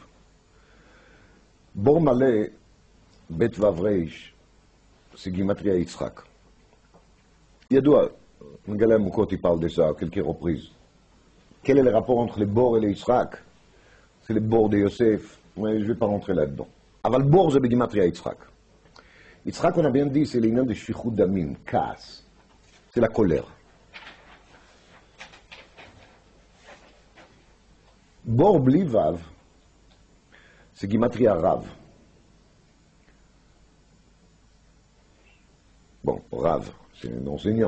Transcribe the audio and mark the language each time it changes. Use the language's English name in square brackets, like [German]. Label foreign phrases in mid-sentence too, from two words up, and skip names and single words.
[Hebrew] בור מלא, בית וו ריש, c'est גימטריה יצחק. ידוע, מגלה עמוקות, [French] il parle de ça à quelques reprises. Quel est le rapport entre les בור et les יצחק? C'est le בור de Yosef, mais je ne vais pas rentrer là-dedans. [Hebrew] אבל בור זה בגימטריה יצחק. יצחק, [French] on a bien dit, c'est l'ignan de [Hebrew] שפיכות דמים, כעס. [French] C'est la colère. [Hebrew] בור בלי וו, c'est גימטריה רב. [French] Bon, Rav, c'est un enseignant.